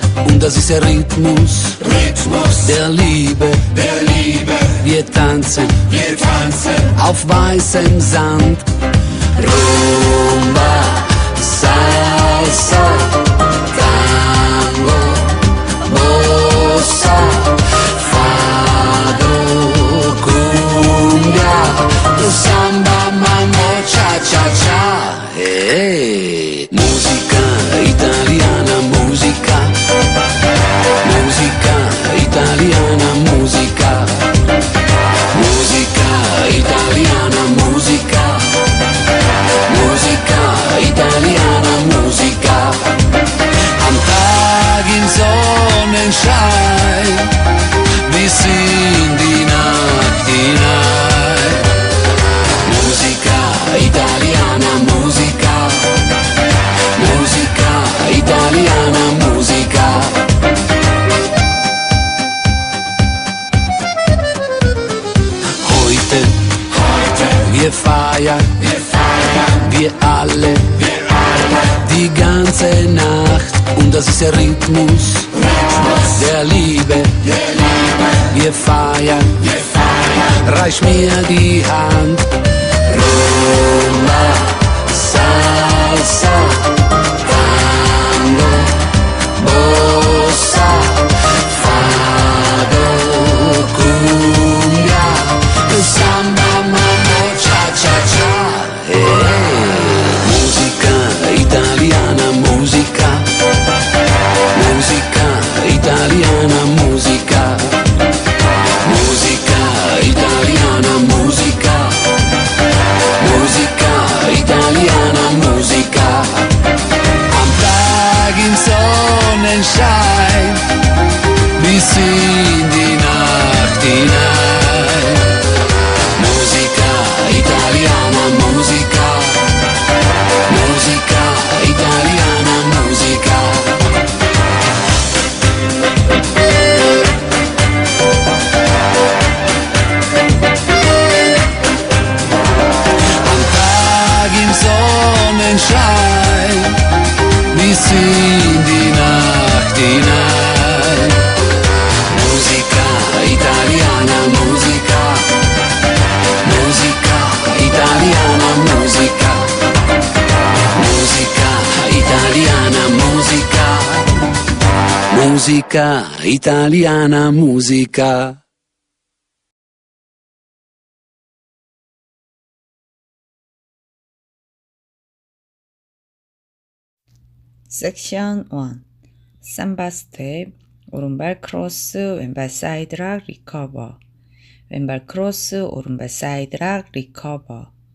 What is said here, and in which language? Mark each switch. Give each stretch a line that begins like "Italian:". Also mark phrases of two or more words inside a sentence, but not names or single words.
German: Und das ist der Rhythmus, der Liebe. Wir tanzen auf weißem Sand. Rumba, Salsa, Tango, Bossa, Fado, Cumbia, Samba, Mambo, Cha-Cha-Cha.
Italian: Hey, musica italiana, musica italiana, musica italiana, musica italiana, musica.
German: Am Tag im Sonnenschein bis in die Nacht hinein.
Italian: Musica italiana, musica italiana, musica.
German: Heute wir feiern, wir alle, die ganze Nacht. Und das ist der Rhythmus, der Liebe. Wir feiern, reich mir die Hand. Rumba, Salsa, Tango, Bossa, Fado, Cumbia, Samba, Mambo, Cha-Cha-Cha.
Italian: Hey, musica italiana, musica italiana, musica italiana, musica italiana, musica.
German: Am Tag im Sonnenschein bis in die Nacht hinein.
Italian: Musica italiana, musica italiana, musica.
German: Am Tag im Sonnenschein bis in die Nacht hinein.
Italian: Musica italiana, musica italiana, musica italiana, musica italiana, musica.
Korean: 섹션 1
English: samba step
Korean: 오른발 크로스 왼발
English: side rock recover
Korean: 왼발 크로스 오른발
English: side rock recover